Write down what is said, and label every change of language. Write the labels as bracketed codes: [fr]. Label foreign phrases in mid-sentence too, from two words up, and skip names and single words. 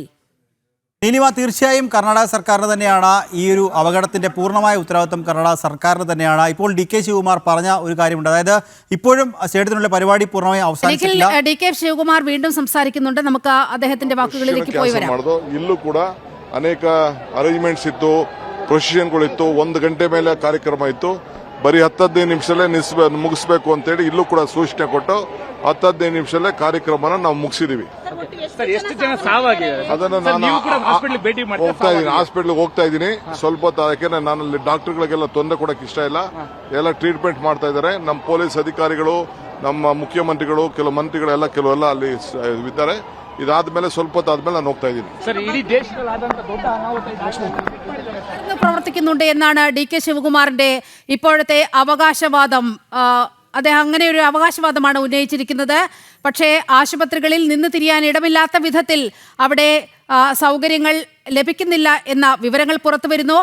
[ml] നീലിമ, തീർച്ചയായും കർണാടക സർക്കാരിന് തന്നെയാണ് ഈ ഒരു അപകടത്തിന്റെ പൂർണ്ണമായ ഉത്തരവാദിത്വം കർണാടക സർക്കാരിന് തന്നെയാണ്. ഇപ്പോൾ DK ശിവകുമാർ പറഞ്ഞ ഒരു കാര്യമുണ്ട്, അതായത് ഇപ്പോഴും സ്റ്റേഡിയത്തിനുള്ള പരിപാടി പൂർണ്ണമായും അവസാനിച്ചിട്ടില്ല. DK ശിവകുമാർ വീണ്ടും സംസാരിക്കുന്നുണ്ട്. നമുക്ക് അദ്ദേഹത്തിന്റെ വാക്കുകളിലേക്ക് പോയി വരാം. [kn] ಇಲ್ಲೂ ಕೂಡ ಅನೇಕ ಅರೇಂಜ್ಮೆಂಟ್ಸ್ ಇತ್ತು, ಪ್ರೊಸಿಷನ್ಗಳಿತ್ತು, 1 ಗಂಟೆ ಮೇಲೆ ಕಾರ್ಯಕ್ರಮ ಇತ್ತು. ಬರೀ 10-15 ನಿಮಿಷದಲ್ಲೇ ಮುಗಿಸ್ಬೇಕು ಅಂತೇಳಿ ಇಲ್ಲೂ ಕೂಡ ಸೂಚನೆ ಕೊಟ್ಟು 10-15 ನಿಮಿಷದಲ್ಲೇ ಕಾರ್ಯಕ್ರಮನ ನಾವು ಮುಗಿಸಿದೀವಿ. ಅದನ್ನ ನಾನು ಹಾಸ್ಪಿಟಲ್ ಹೋಗ್ತಾ ಇದ್ದೀನಿ. ಸ್ವಲ್ಪ ಹೊತ್ತು, ಯಾಕೆಂದ್ರೆ ನಾನು ಅಲ್ಲಿ ಡಾಕ್ಟರ್ಗಳಿಗೆಲ್ಲ ತೊಂದರೆ ಕೊಡಕ್ಕೆ ಇಷ್ಟ ಇಲ್ಲ. ಎಲ್ಲ ಟ್ರೀಟ್ಮೆಂಟ್ ಮಾಡ್ತಾ ಇದ್ದಾರೆ. ನಮ್ಮ ಪೊಲೀಸ್ ಅಧಿಕಾರಿಗಳು, ನಮ್ಮ ಮುಖ್ಯಮಂತ್ರಿಗಳು, ಕೆಲವು ಮಂತ್ರಿಗಳೆಲ್ಲ ಕೆಲವೆಲ್ಲ ಅಲ್ಲಿ ಇದ್ದಾರೆ. ಇದಾದ್ಮೇಲೆ ಸ್ವಲ್ಪ ಹೊತ್ತು ಆದ್ಮೇಲೆ ನಾನು ಹೋಗ್ತಾ ಇದ್ದೀನಿ. [ml] പ്രവർത്തിക്കുന്നുണ്ട് എന്നാണ് DK ശിവകുമാറിന്റെ ഇപ്പോഴത്തെ അവകാശവാദം. അദ്ദേഹം അങ്ങനെ ഒരു അവകാശവാദമാണ് ഉന്നയിച്ചിരിക്കുന്നത്. പക്ഷേ ആശുപത്രികളിൽ നിന്ന് തിരിയാൻ ഇടമില്ലാത്ത വിധത്തിൽ അവിടെ സൗകര്യങ്ങൾ ലഭിക്കുന്നില്ല എന്ന വിവരങ്ങൾ പുറത്തു വരുന്നു.